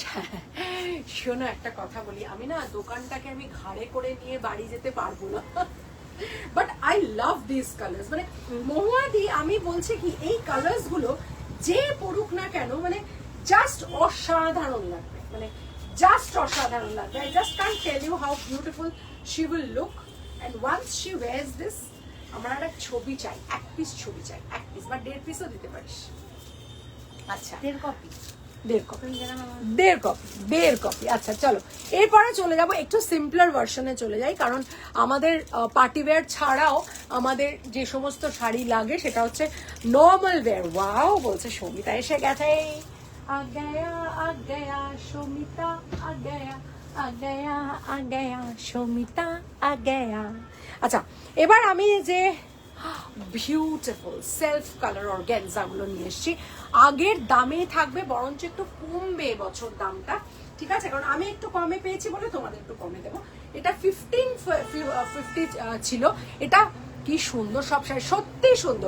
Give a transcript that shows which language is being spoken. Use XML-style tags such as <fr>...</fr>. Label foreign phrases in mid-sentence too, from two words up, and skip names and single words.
<bn>শোনো একটা কথা বলি, আমি না দোকানটাকে আমি ঘাড়ে করে নিয়ে বাড়ি যেতে পারবো না,</bn> <en>but I love this colours.</en> <bn>মানে মহুয়াদি আমি বলছি কি এই কালার্স গুলো যে পড়ুক না কেন মানে জাস্ট অসাধারণ লাগবে, মানে জাস্ট অসাধারণ লাগবে।</bn> <en>I just can't tell you how beautiful she will look, and once she wears this</en> <bn>আমার একটা ছবি চাই, এক পিস ছবি চাই, এক পিস বা 1.5 পিসও দিতে পারিস। আচ্ছা 1.5 কপি। 1.5 কপি। আচ্ছা চলো এরপরে চলে যাব একটু সিম্পলার ভার্সনে চলে যাই, কারণ আমাদের</bn> <en>party wear</en> <bn>ছাড়াও আমাদের যে সমস্ত শাড়ি লাগে সেটা হচ্ছে</bn> <en>normal wear.</en> <bn>ওয়াও বলছে সমিতা এসে গেছে,</bn> <hi>आ गया शोमिता आ गया शोमिता आ गया।</hi> <bn>আচ্ছা এবার আমি যে</bn> <en>beautiful self colour</en> <bn>অর্গানজা গুলো নিয়ে এসেছি, আগের দামেই থাকবে, বরঞ্চ একটু কমবে এবছর দামটা, ঠিক আছে, কারণ আমি একটু কমে পেয়েছি বলে তোমাদের একটু কমে দেবো। এটা 1550 ছিল, এটা কি সুন্দর সব শাড়ি, সত্যি সুন্দর।</bn>